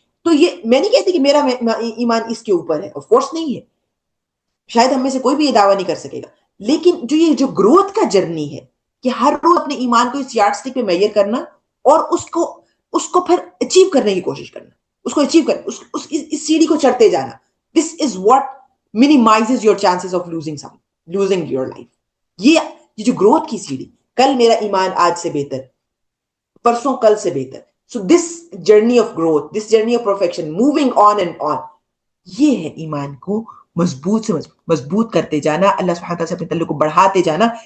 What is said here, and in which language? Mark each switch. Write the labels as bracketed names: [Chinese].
[Urdu] تو یہ میں نہیں کہتی کہ میرا ایمان اس کے اوپر ہے، آف کورس نہیں ہے، شاید ہم میں سے کوئی بھی یہ دعویٰ نہیں کر سکے گا. لیکن جو گروتھ کا جرنی ہے کہ ہر روز اپنے ایمان کو اس یارڈ سٹک پہ میئر کرنا اور اس کو پھر اچیو کرنے کی کوشش کرنا، اس کو اچیو کرنا، اس سیڑھی کو چڑھتے جانا. [English] This is what minimizes your chances of losing your life. [Urdu] یہ جو گروتھ کی سیڑھی، کل میرا ایمان آج سے بہتر، پرسوں کل سے بہتر. [English] So this journey of growth, this journey of perfection, moving on and on، [Urdu] یہ ہے ایمان کو مضبوط سے مضبوط کرتے جانا، اللہ سبحانہ تعالیٰ سے اپنے تعلق کو بڑھاتے جانا.